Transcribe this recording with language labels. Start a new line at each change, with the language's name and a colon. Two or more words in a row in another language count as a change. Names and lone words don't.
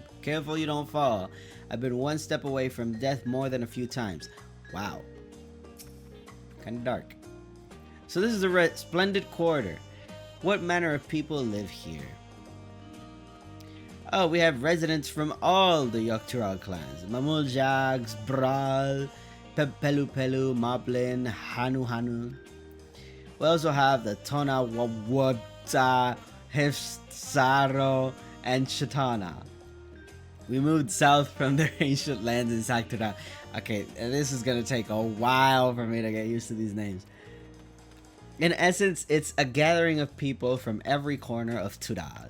English: Careful you don't fall. I've been one step away from death more than a few times. Wow. Kinda dark. So this is a Resplendent Quarter. What manner of people live here? Oh, we have residents from all the Yogg-Tural clans. Mamuljags, Bral, Pelu Pelu, Moblin, Hanu Hanu. We also have the Tona Wawota, Hefsaro, and Shatana. We moved south from their ancient lands in Zaktura. Okay, this is gonna take a while for me to get used to these names. In essence, it's a gathering of people from every corner of Tural.